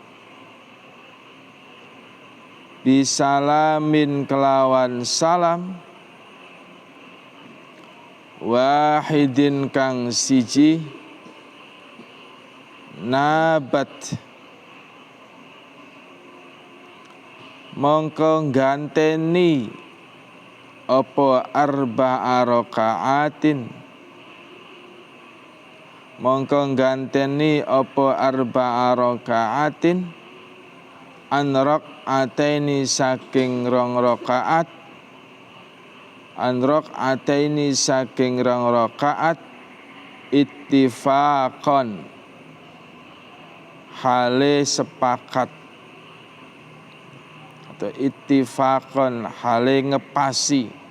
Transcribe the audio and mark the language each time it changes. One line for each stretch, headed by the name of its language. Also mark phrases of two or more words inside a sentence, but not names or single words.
Javanese: bisalamin kelawan
Arabic: سلام واحد
Javanese: kang siji nabat mongko ganteni apa
Arabic: أربع ركعات
Javanese: mongko ganteni apa
Arabic: أربع ركعات عن ركعتين
Javanese: saking rong rakaat
Arabic: عن ركعتين
Javanese: saking rong rakaat ittifaqan hale sepakat atau ittifaqan hale ngepasi.